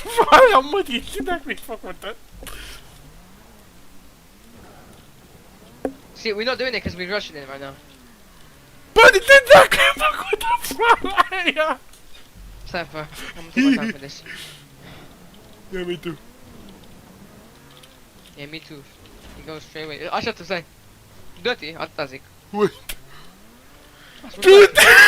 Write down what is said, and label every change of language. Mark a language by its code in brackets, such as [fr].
[ro] Aia, mă, ce dacă mi-ai făcut? [en] See, we're not doing it because we're rushing it right now. [ro] Bă, ce dacă ai făcut afară aia? [en] Cypher, I'm gonna take my time for this. Yeah, me too. Yeah, me too. He goes straight away. [ro] Așa tu stai. Dă-te, atâta zic. [en] Wait. Dude!